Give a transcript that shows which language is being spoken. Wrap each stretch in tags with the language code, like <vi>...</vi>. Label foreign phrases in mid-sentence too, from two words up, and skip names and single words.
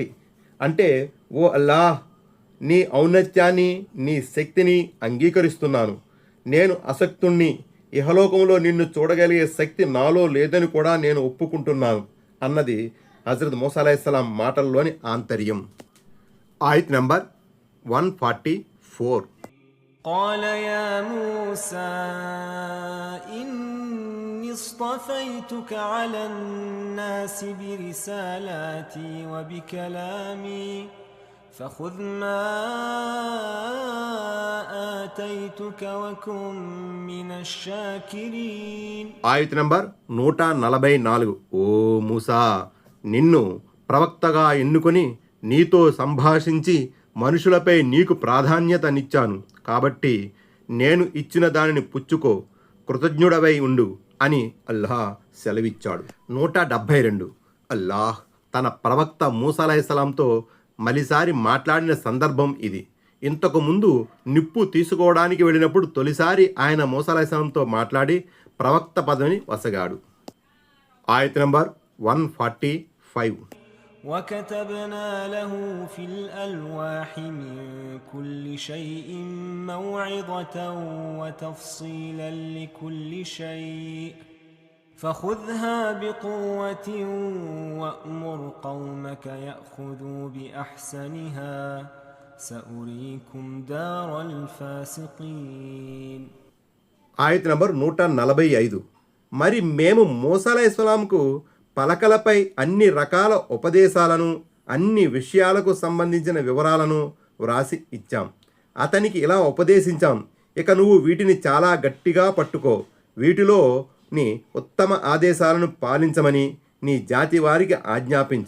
<te>అంటే, ఓ అల్లాహ్, నీ ఔన్నత్యాన్ని, నీ శక్తిని అంగీకరిస్తున్నాను. నేను అసక్తుణ్ణి. ఇహలోకంలో నిన్ను చూడగలిగే శక్తి నాలో లేదని కూడా నేను ఒప్పుకుంటున్నాను అన్నది హజరత్ మూసా అలైహిస్సలాం మాటల్లోని ఆంతర్యం. ఆయత్ నంబర్ 144.</te> <ar>قال يا موسى إني اصطفيتك على الناس برسالاتي وبكلامي فخذ ما آتيتك وكن من الشاكرين.</ar> <te>ఆయత్ నంబర్ 144. ఓ మూసా, నిన్ను ప్రవక్తగా ఎన్నుకొని నీతో సంభాషించి మనుషులపై నీకు ప్రాధాన్యతనిచ్చాను. కాబట్టి నేను ఇచ్చిన దానిని పుచ్చుకో, కృతజ్ఞుడవై ఉండు అని అల్లాహ్ సెలవిచ్చాడు. 172. అల్లాహ్ తన ప్రవక్త మూసా అలైహిస్సలాంతో మలిసారి మాట్లాడిన సందర్భం ఇది. ఇంతకు ముందు నిప్పు తీసుకోవడానికి వెళ్ళినప్పుడు తొలిసారి ఆయన మూసా అలైహిస్సలాంతో మాట్లాడి ప్రవక్త పదవిని వసగాడు. ఆయత్ నంబర్ 145. وكتبنا له في الألواح من كل شيء موعظة وتفصيلا لكل شيء فخذها بقوة وأمر قومك يأخذوا بأحسنها سأريكم دار الفاسقين. ఆయత్ నంబర్ 145. మరి మేము మూసా అలైహిస్సలాంకు పలకలపై అన్ని రకాల ఉపదేశాలను, అన్ని విషయాలకు సంబంధించిన వివరాలను వ్రాసి ఇచ్చాం. అతనికి ఇలా ఉపదేశించాం: ఇక నువ్వు వీటిని చాలా గట్టిగా పట్టుకో, వీటిలోని ఉత్తమ ఆదేశాలను పాలించమని నీ జాతి వారికి ఆజ్ఞాపించు.</te>